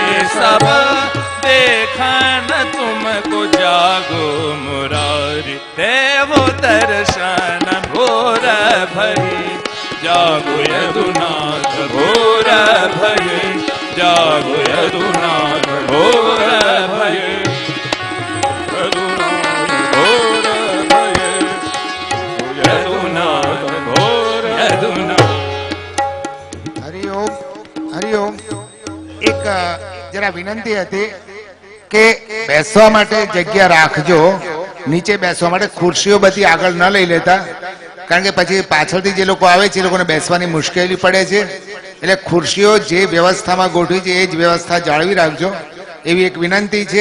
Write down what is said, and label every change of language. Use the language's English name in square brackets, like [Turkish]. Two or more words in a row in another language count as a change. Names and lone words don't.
[Hindi] सब देखन तुमको, जागो मुरारी देव दर्शन भोर भई, जागो यदुनाथ भोर भई, जागो यदुनाथ भोर भई, यदुनाथ भोर यदुनाथ। [Gujarati] હરિઓમ હરિઓમ. એક જરા વિનંતી હતી કે બેસવા માટે જગ્યા રાખજો, નીચે બેસવા માટે ખુરશીઓ બધી આગળ ન લઈ લેતા, કારણ કે પછી પાછળથી જે લોકો આવે છે એ લોકોને બેસવાની મુશ્કેલી પડે છે, એટલે ખુરશીઓ જે વ્યવસ્થામાં ગોઠવી છે એ જ વ્યવસ્થા જાળવી રાખજો એવી એક વિનંતી છે.